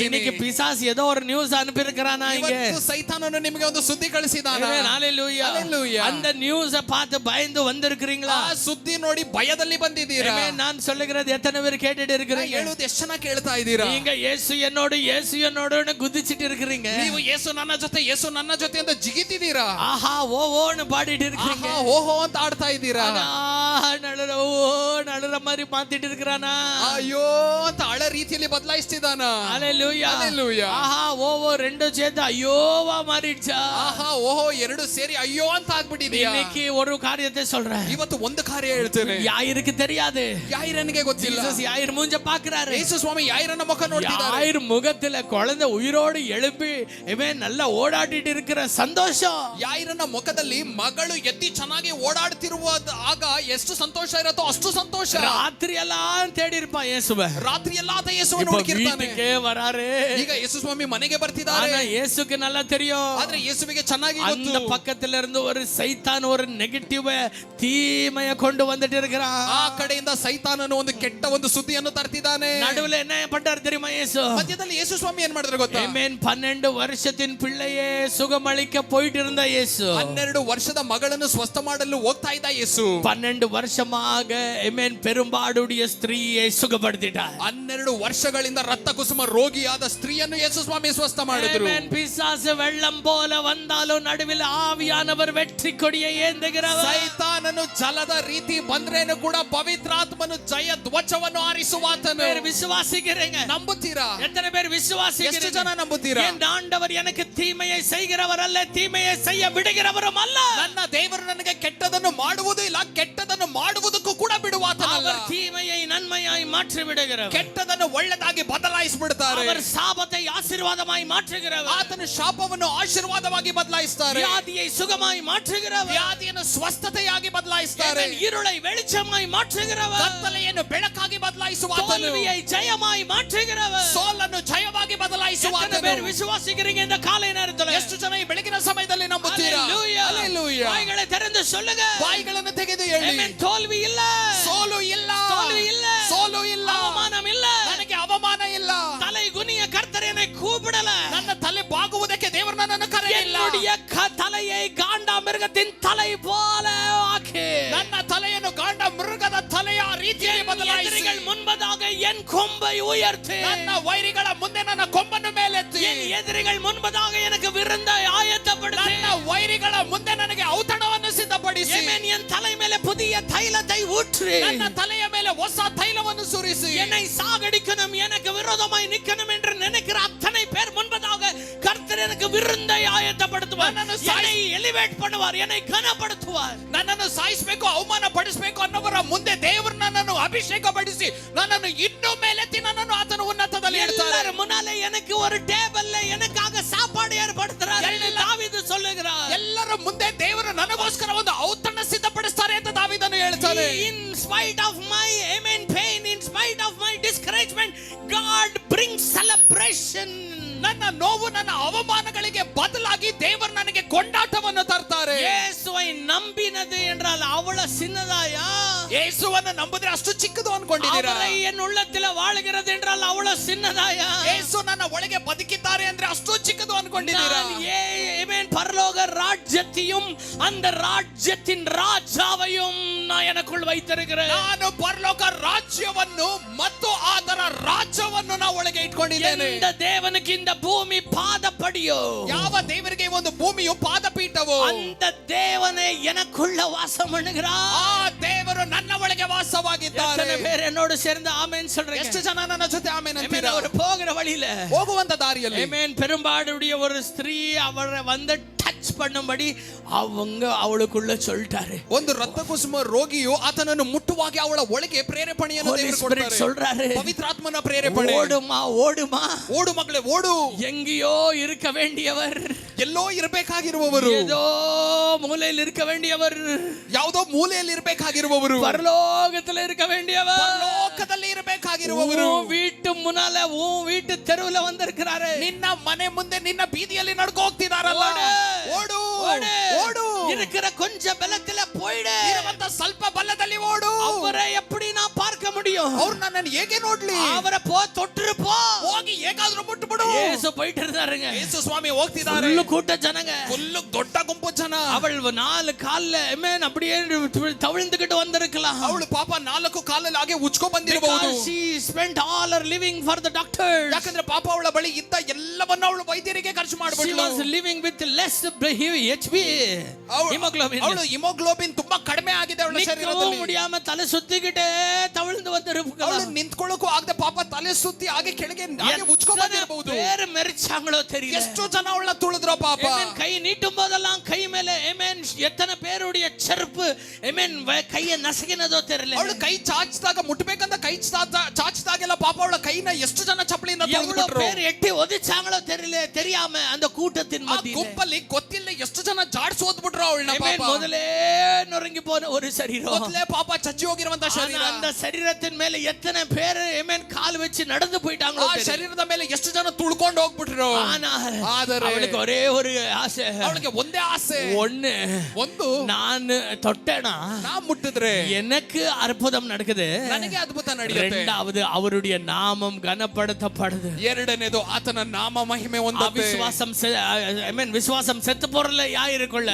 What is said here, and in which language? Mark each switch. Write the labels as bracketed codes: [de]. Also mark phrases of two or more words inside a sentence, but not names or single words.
[ta] இன்னைக்கு பிசாசு ஏதோ ஒரு நியூஸ் அனுப்பி இருக்கறானா? இங்க [kn] ಇವತ್ತು ಸೈತಾನನು ನಿಮಗೆ ಒಂದು ಸುದ್ದಿ ಕಳಿಸಿದಾನ. [ta] ஹalleluya. ஹalleluya. அந்த நியூஸை பார்த்து பயந்து வந்திருக்கீங்களா? [kn] ಆ ಸುದ್ದಿ ನೋಡಿ ಭಯದಲ್ಲಿ ಬಂದಿದ್ದೀರಾ? [ta] நான் சொல்லுகிறது எத்தனை பேர் கேட்டுட்டு இருக்கீங்க? [kn] ಹೇಳುವುದು ಎಷ್ಟು ಜನ ಕೇಳ್ತಾ ಇದ್ದೀರಾ? [ta] நீங்க இயேசு என்னோடுன்னு குதிச்சிட்டு இருக்கீங்க. [kn] ನೀವು ಯೇಸು ನನ್ನ ಜೊತೆ ಅಂತ ಜಿಗಿತಿದ್ದೀರಾ? [ta] ஆஹா ஓன்னு பாடிட்டு இருக்கீங்க. [kn] ಆಹಾ ಓಹೋ ಅಂತ ಆಡ್ತಾ ಇದ್ದೀರಾ? [ta] நடுற மாதிரி மாத்திட்டு இருக்கிறானா? [kn] ಅಯ್ಯೋ ಅಂತ ಅಳ ರೀತಿಯಲ್ಲಿ ಬದಲಾಯಿಸ್ತಿದಾನ. [ta] ஹalleluya. ஹalleluya. ஆஹா ஓ ரெண்டு சேர்ந்து ஐயோவா மாறிடுச்சா? [kn] ಆಹಾ ಓಹೋ ಎರಡು ಸೇರಿ ಅಯ್ಯೋ ಅಂತ ಆಗ್ಬಿಟ್ಟಿದೀಯಾ? [ta] இன்னைக்கு ஒரு காரியத்தை சொல்றேன். [kn] ಇವತ್ತು ಒಂದು ಕಾರ್ಯ ಹೇಳ್ತೇನೆ. [ta] யாயிருக்கு தெரியாது. [kn] ಯಾಯಿರನಿಗೆ ಗೊತ್ತಿಲ್ಲ. [ta] ஜீசஸ் யாயிர் மூஞ்ச பாக்குறாரு. [kn] ಯೇಸು ಸ್ವಾಮಿ ಯಾಯಿರನ ಮುಖ ನೋಡ್ತಿದ್ದಾರೆ. [ta] யாயிர் முகத்துல குழந்தை உயிரோடு எழுப்பி இவன் நல்லா ஓடாடிட்டு இருக்கிற சந்தோஷம். [kn] ಯಾಯಿರನ ಮುಖದಲ್ಲಿ ಮಗಳು ಎತ್ತಿ ಚೆನ್ನಾಗಿ ಓಡಾಡ್ತಿರುವ ಆಗ ಎಷ್ಟು ಸಂತೋಷ ಇರುತ್ತೋ ಅಷ್ಟು ಸಂತೋಷ. [ta] ರಾತ್ರಿ எல்லாம் தேடி இருப்பான் இயேசுவை. [kn] ರಾತ್ರಿ ಎಲ್ಲ ಆತ ಯೇಸುವನ್ನು ಹುಡುಕಿರ್ತಾನೆ. [ta] வீட்டுக்கே வராரு. [kn] ಈಗ ಯೇಸು ಸ್ವಾಮಿ ಮನೆಗೆ ಬರ್ತಿದ್ದಾರೆ. [ta] ஆனா இயேசுக்கு நல்லா தெரியும். [kn] ಆದ್ರೆ ಯೇಸುವಿಗೆ ಚೆನ್ನಾಗಿ ಗೊತ್ತು. [ta] அந்த பக்கத்துல இருந்து ஒரு சைத்தான் ஒரு நெகட்டிவ் தீமையை கொண்டு வந்துட்டு இருக்கிறான். [kn] ಆ ಕಡೆಯಿಂದ ಸೈತಾನನು ಒಂದು ಕೆಟ್ಟ ಒಂದು ಸುದ್ದಿಯನ್ನು ತರ್ತಿದ್ದಾನೆ. [ta] நடுவுல என்ன பண்றாரு தெரியுமா? இயேசு [kn] ಮಧ್ಯದಲ್ಲಿ ಯೇಸು ಸ್ವಾಮಿ ಏನ್ ಮಾಡಿದ್ರು ಗೊತ್ತಾ? [ta] ஆமென். 12 வருஷத்தின் பிள்ளையே சுகமளிக்க போயிட்டு இருந்த இயேசு [kn] 12 ವರ್ಷದ ಮಗಳನ್ನು ಸ್ವಸ್ಥ ಮಾಡಲು ಹೋಗ್ತಾ ಇದ್ದ ಯೇಸು [ta] 12 வருஷமாக ஆமென் பெரும்பாடுடைய ஸ்திரீயை சுகப்படுத்திட்டார். [kn] 12 ವರ್ಷಗಳಿಂದ ರಕ್ತ ಕುಸುಮ ರೋಗಿಯಾದ ಸ್ತ್ರೀಯನ್ನು ಯೇಸು ಸ್ವಾಮಿ ಸ್ವಸ್ಥ ಮಾಡಿದ್ರು. [ta] ஆமென். பிசாசு வெள்ளம் போல வந்தாலும் நடுவில் ஆவியானவர் வெற்றி கொடியை ஏந்துகிறவர். [kn] ಸೈತಾನನು ಜಲದ ರೀತಿ ಬಂದ್ರೇನು ಕೂಡ ಪವಿತ್ರಾತ್ಮನು ಜಯ ಧ್ವಜವನ್ನು ಹಾರಿಸುವಾತನು. [ta] விசுவாசிக்கிறீங்க? [kn] ನಂಬುತ್ತೀರಾ? [ta] எத்தனை பேர் விசுவாசிக்கிறீங்க? [kn] ಎಷ್ಟು ಜನ ನಂಬುತ್ತೀರಾ? [ta] என் ஆண்டவர் எனக்கு தீமையை செய்கிறவர் அல்ல, தீமையை செய்ய விடுகிறவரும் அல்ல. [kn] ನನ್ನ ದೇವರು ನನಗೆ ಕೆಟ್ಟದನ್ನು ಮಾಡುವುದು ಇಲ್ಲ, ಕೆಟ್ಟದನ್ನು ಮಾಡುವುದಕ್ಕೂ ಕೂಡ ಬಿಡುವಾತನಲ್ಲ. [ta] அவர் தீமையை நன்மையாய் மாற்றி விடுகிறவர். [kn] ಕೆಟ್ಟದನ್ನು ಒಳ್ಳೆದಾಗಿ ಬದಲಾಯಿಸಿಬಿಡ್ತಾರೆ. [ta] அவர் சாபத்தை ஆசீர்வாதமாய் மாற்றுகிறவர். [kn] ಆತನು ಶಾಪವನ್ನು ಆಶೀರ್ವಾದವಾಗಿ ಬದಲಾಯಿಸ್ತಾರೆ. [ta] வியாதியை சுகமாய் மாற்றுகிறவர். [kn] ವ್ಯಾಧಿಯನ್ನು ಸ್ವಸ್ಥತೆಯಾಗಿ ಬದಲಾಯಿಸ್ತಾರೆ. [ta] இருளை வெளிச்சமாய் மாற்றுகிறவர். [kn] ಕತ್ತಲೆಯನ್ನು ಬೆಳಕಾಗಿ ಬದಲಾಯಿಸುವಾತನು. [ta] தோல்வியை ஜெயமாய் மாற்றுகிறவர். [kn] ಸೋಲನ್ನು ಜಯವಾಗಿ ಬದಲಾಯಿಸುವಾತನು. [ta] பேர் விசுவாசிக்கிறீங்க இந்த காலை நேரத்துல? [kn] ಎಷ್ಟು ಜನ ಈ ಬೆಳಗಿನ ಸಮಯದಲ್ಲಿ ನಂಬುತ್ತೀರಾ? [ta] ஹalleluya. ಬಾಯಿகளை திறந்து சொல்லுங்க. [kn] ಬಾಯಿಗಳನ್ನು ತೆಗೆದು ಹೇಳಿ. ಆಮೆನ್. [ta] தோல்வி இல்ல, [kn] ಸೋಲು ಇಲ್ಲ, [ta] தோல்வி இல்ல, [kn] ಸೋಲು ಇಲ್ಲ, [ta] அவமானம் இல்ல, [kn] ನನಗೆ ಅವಮಾನ ಇಲ್ಲ. [ta] தலை குனிய கர்த்தர் என்னை கூப்பிடல. [kn] ನನ್ನ ತಲೆ ಬಾಗುವುದಕ್ಕೆ ದೇವರು ನನ್ನನ್ನು ಕರೆಯಲಿಲ್ಲ. [ta] என்னுடைய தலையை காண்டா மிருகத்தின் தலை போல ஆக்கி [kn] ನನ್ನ ತಲೆಯನ್ನು ಗಾಂಡ ಮೃಗದ ತಲೆಯ ರೀತಿಯಲ್ಲಿ ಬದಲಾಯಿಸಿ [ta] எதிரிகள் முன்பதாக என் கொம்பை உயர்த்து. [kn] ನನ್ನ ವೈರಿಗಳ ಮುಂದೆ ನನ್ನ ಕೊಂಬನ್ನು ಮೇಲೆತ್ತಿ [ta] என் எதிரிகள் முன்பதாக எனக்கு விருந்தை ஆயத்தப்படுத்து. [kn] ನನ್ನ ವೈರಿಗಳ ಮುಂದೆ ನನಗೆ ಔತಣವನ್ನು ಸಿದ್ಧಪಡಿಸಿ [ta] ஆமென். என் தலை மேலே புதிய தைலத்தை ஊற்று. [kn] ನನ್ನ ತಲೆಯ ಮೇಲೆ ಹೊಸ ತೈಲವನ್ನು ಸುರಿಸಿ [ta] என்னை சாகடிக்கணும், எனக்கு விரோதமாய் நிக்கணும் என்று நினைக்கிற அத்தனை பேர் முன்பதாக கர்த்தர் எனக்கு விருந்தை ஆயத்தப்படுத்துவார். என்னை எலிவேட் பண்ணுவார், என்னை கனப்படுத்துவார். [kn] ನನ್ನನ್ನು ಸಾಯಿಸಬೇಕು, ಅವಮಾನ ಪಡಿಸಬೇಕು ಅನ್ನೋವರ ಮುಂದೆ ದೇವರು ನನ್ನನ್ನು ಅಭಿಷೇಕ ಪಡಿಸಿ ನನ್ನನ್ನು ಇನ್ನೂ ಮೇಲೆತ್ತಿ ನನ್ನನ್ನು ಆತನ ಉನ್ನತದಲ್ಲಿ ಇಡ್ತಾರೆ. [ta] எல்லாரும் முன்னாலே எனக்கு ஒரு டேபிள்ல எனக்காக சாப்பாடு ஏற்படுத்துறார் என்று தாவீது சொல்லுகிறார். [kn] ಎಲ್ಲರ ಮುಂದೆ ದೇವರು ನನಗೋಸ್ಕರ ಒಂದು ಔತಣ ಸಿದ್ಧಪಡಿಸ್ತಾರೆ ಅಂತ ದಾವೀದನು ಹೇಳ್ತಾನೆ. [en] In spite of my amen pain, in spite of my discouragement, God brings celebration. [kn] ನನ್ನ ನೋವು ನನ್ನ ಅವಮಾನಗಳಿಗೆ ಬದಲಾಗಿ ದೇವರು ನನಗೆ ಕೊಂಡಾಟವನ್ನು ತರ್ತಾರೆ. [ta] ಯೇಸುவை நம்பினது என்றால் அவ்வளவு சின்னதாயா? [kn] ಯೇಸುವನ್ನು ನಂಬಿದ್ರೆ ಅಷ್ಟು ಚಿಕ್ಕದು ಅನ್ಕೊಂಡಿದ್ದೀರಾ? [ta] அவரை என் உள்ளத்தில் வாழுகிறது என்றால் அவ்வளவு சின்னதாயா? [kn] ಯೇಸು ನನ್ನ ಒಳಗೆ ಬದುಕಿದ್ದಾರೆ ಅಂದ್ರೆ ಅಷ್ಟು ಚಿಕ್ಕದು ಅನ್ಕೊಂಡಿದ್ದೀರಾ? [ta] ஆமென். பரலோக ராஜ்யத்தையும் அந்த ராஜ்யத்தின் ராஜாவையும் நான் எனக்குள் வைத்திருக்கிறேன். [kn] ನಾನು ಪರಲೋಕ ರಾಜ್ಯವನ್ನು ಮತ್ತು ಅದರ ರಾಜ್ಯವನ್ನು ನಾನು ಒಳಗೆ ಇಟ್ಕೊಂಡಿದ್ದೇನೆ. [ta] இந்த தேவனுக்கு இந்த பூமி பாதப்படியோ, [kn] ಯಾವ ದೇವರಿಗೆ ಒಂದು ಭೂಮಿಯು ಪಾದಪೀಠವೋ [ta] அந்த தேவனை எனக்குள்ள வாசம் பண்ணுகிறார். [kn] ಆ ದೇವರು ನನ್ನ ಒಳಗೆ ವಾಸವಾಗಿದ್ದಾರೆ. [ta] எத்தனை பேர் என்னோடு சேர்ந்து ஆமென் சொல்றீங்க? [kn] ಎಷ್ಟು ಜನ ನನ್ನ ಜೊತೆ ಆಮೆನ್ ಅಂತೀರಾ? [ta] அவர் போகிற வழியில [kn] ಹೋಗುವಂತ ದಾರಿಯಲ್ಲಿ [ta] ஆமென். பெரும்பாடுடைய ஒரு ஸ்திரீ அவரை வந்து டச் பண்ணும்படி அவளுக்குள்ள சொல்லிட்டாரு. [kn] ಒಂದು ರಕ್ತಕುಸುಮ ರೋಗಿಯು ಆತನನ್ನು ಮುಟ್ಟುವಾಗ ಅವಳ ಒಳಗೆ ಪ್ರೇರೇಪಣೆಯನ್ನು ದೇವರು ಕೊಡ್ತಾರೆ. [ta] சொல்றாரு, [kn] ಪವಿತ್ರಾತ್ಮನ ಪ್ರೇರೇಪಣೆ. [ta] ஓடுமா ஓடுமா, [kn] ಓಡು ಮಗಳೇ ಓಡು. [ta] எங்கேயோ இருக்க வேண்டியவர், [kn] ಎಲ್ಲೋ ಇರಬೇಕಾಗಿರುವವರು, [ta] ஏதோ மூலையில் இருக்க வேண்டியவர், [kn] ಯಾವುದೋ ಮೂಲೆಯಲ್ಲಿ ಇರಬೇಕಾಗಿರುವವರು, [ta] பரலோகத்தில் இருக்க வேண்டியவர், [kn] ಪರಲೋಕದಲ್ಲಿ ಇರಬೇಕಾಗಿರುವವರು [ta] வீட்டு முன்னால வீட்டு தெருவுல வந்திருக்கிறாரு. [kn] ನಿನ್ನ ಮನೆ ಮುಂದೆ ನಿನ್ನ ಬೀದಿಯಲ್ಲಿ ನಡ್ಕೊ ಹೋಗ್ತಿದಾರಲ್ಲ. ಓಡು ಓಡು. [ta] இருக்கிற கொஞ்ச பலத்துல போயிடு. [kn] ಇರುವಂತ ಸ್ವಲ್ಪ ಬಲದಲ್ಲಿ ಓಡು. [ta] அவரை எப்படி நான் பார்க்க முடியும்? [kn] ಅವ್ರು ನನ್ನನ್ನು ಹೇಗೆ ನೋಡ್ಲಿ? [ta] அவரை தொட்டுரு போ. [kn] ಹೋಗಿ ಹೇಗಾದ್ರೂ ಮುಟ್ಟುಬಿಡು. [ta] ಯೇಸು போயிட்டு இருந்தாருங்க. [kn] ಯೇಸು ಸ್ವಾಮಿ ಹೋಗ್ತಿದ್ದಾರೆ. [ta] ஃபுல் கூட்ட ஜனங்க, [kn] ಫುಲ್ ದೊಡ್ಡ ಗುಂಪು ಜನ. [ta] அவள் 4 கால்ல ஆமென் அப்படியே தவிழ்ந்துகிட்டு வந்திருக்கலாம். [kn] ಅವಳು ಪಾಪ 4 ಕಾಲಲ್ಲಿ ಹಾಗೆ ಉಚ್ಕೊ ಬಂದಿರಬಹುದು. [en] She spent all her living for the doctors. [kn] ಯಾಕಂದ್ರೆ ಪಾಪ ಅವಳ ಬಳಿ ಇದ್ದ ಎಲ್ಲವನ್ನ ಅವಳು ವೈದ್ಯರಿಗೆ ಖರ್ಚು [en] She [kn] ಮಾಡಿಬಿಟ್ಲು. [en] was living with less HB hemoglobin. [kn] ಅವಳು ಹಿಮೋಗ್ಲೋಬಿನ್ ತುಂಬಾ ಕಡಿಮೆ ಆಗಿದೆ ಅವಳ ಶರೀರದಲ್ಲಿ. [ta] முடியாம தலை சுத்திக்கிட்டே தவழ்ந்து வந்திருக்கலாம். [kn] ಅವಳು ನಿಂತ್ಕೊಳ್ಳೋಕು ಆಗದೆ ಪಾಪ ತಲೆ ಸುತ್ತಿ ಹಾಗೆ ಕೆಳಗೆ ಹಾಗೆ ಉಚ್ಕೊ ಬಂದಿರಬಹುದು. [ta] பேரே மெரிச்சாங்களோ தெரியல. [kn] ಎಷ್ಟು ಜನ ಅವಳನ್ನ ತುಳಿದ್ರು ಪಾಪ. [ta] ஆமென். கை நீட்டும் போதெல்லாம் கை மேல ஆமென் எத்தனை பேருடைய செருப்பு ஆமென் கையை நசுக்கினதோ தெரியல. [kn] ಅವಳು ಕೈ ಚಾಚಿದಾಗ ಮುಟ್ಟಬೇಕಂತ ಕೈ ಚಾಚಿದಾಗೆಲ್ಲ ಪಾಪ ಅವಳ ಕೈನ ಎಷ್ಟು ಜನ ಚಪ್ಪಲಿಯಿಂದ [ta] எவ்வளவு பேர் எட்டி ஒதிச்சாங்களோ தெரியல, தெரியாம அந்த கூட்டத்தின் மத்தியில. [kn] ಗುಂಪಲ್ಲಿ ಗೊತ್ತಿಲ್ಲ ಎಷ್ಟು ಜನ ಜಾಡ್ಸಿ ಓದ್ಬಿಟ್ರು ಅವಳನ್ನ ಪಾಪ. [ta] ಮೊದಲೇ ನೊರங்கி போன ஒரு சரீரம், [kn] ಮೊದಲೇ ಪಾಪ ಚಚ್ಚಿ ಹೋಗಿರುವಂತ ಶರೀರ. [ta] அந்த சரீரத்தின் மேல எத்தனை பேர் ஆமென் கால் வச்சு நடந்து போயிட்டாங்களோ [kn] ಆ [ta] தெரியல. [kn] ಶರೀರದ ಮೇಲೆ ಎಷ್ಟು ಜನ ತುಳ್ಕೊಂಡು ಹೋಗ್ಬಿಟ್ರು. ಆದರೆ ಅವಳಿಗೆ [ta] ஒரே ஒரு ஆசை, [kn] ಅವಳಿಗೆ ಒಂದೇ ಆಸೆ. ಒಂದು [ta] நான் தொட்டேனா [kn] நான் ಮುಟ್ಟಿದ್ರೆ [ta] எனக்கு அற்புதம் நடக்குது, [kn] ನನಗೆ ಅದ್ಭುತ ನಡೆಯುತ್ತೆ. [ta] இரண்டாவது அவருடைய நாமம் கனப்படுத்தப்படுது. [kn] ಎರಡನೇದು ಆತನ ನಾಮ ಮಹಿಮೆ ಹೊಂದುತ್ತೆ. [ta] விசுவாசம் ஆமென். விசுவாசம் செத்து போறல யாயிருக்குள்ள